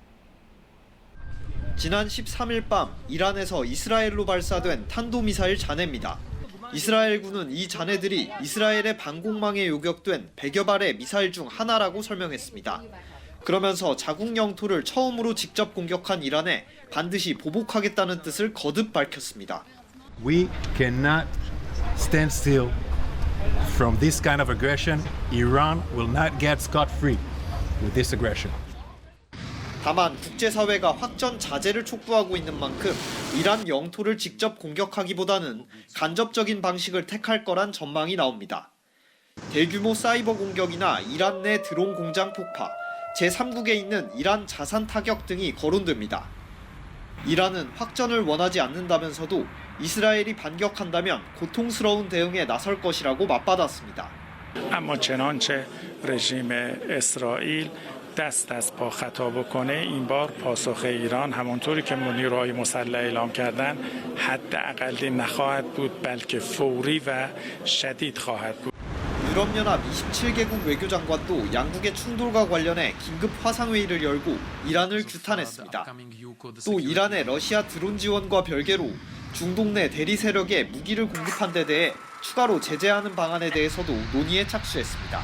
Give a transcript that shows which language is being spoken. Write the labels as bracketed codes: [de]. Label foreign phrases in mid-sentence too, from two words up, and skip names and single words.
[ko] 지난 13일 밤 이란에서 이스라엘로 발사된 탄도미사일 잔해입니다. 이스라엘군은 이 잔해들이 이스라엘의 방공망에 요격된 100여 발의 미사일 중 하나라고 설명했습니다. 그러면서 자국 영토를 처음으로 직접 공격한 이란에 반드시 보복하겠다는 뜻을 거듭 밝혔습니다. [en] We cannot stand still from this kind of aggression. Iran will not get scot-free with this aggression. [ko] 다만 국제사회가 확전 자제를 촉구하고 있는 만큼 이란 영토를 직접 공격하기보다는 간접적인 방식을 택할 거란 전망이 나옵니다. 대규모 사이버 공격이나 이란 내 드론 공장 폭파, 제3국에 있는 이란 자산 타격 등이 거론됩니다. 이란은 확전을 원하지 않는다면서도 이스라엘이 반격한다면 고통스러운 대응에 나설 것이라고 맞받았습니다. [fa] اما چنانچه رژیم اسرائیل دست از پا خطا بکنه این بار پاسخ ایران همونطوری که نیروهای مسلح اعلام کردن حداقل نخواهد بود بلکه فوری و شدید خواهد بود. [ko] 유럽연합 27개국 외교장관도 양국의 충돌과 관련해 긴급 화상회의를 열고 이란을 규탄했습니다. 또 이란의 러시아 드론 지원과 별개로 중동 내 대리 세력에 무기를 공급한 데 대해 추가로 제재하는 방안에 대해서도 논의에 착수했습니다.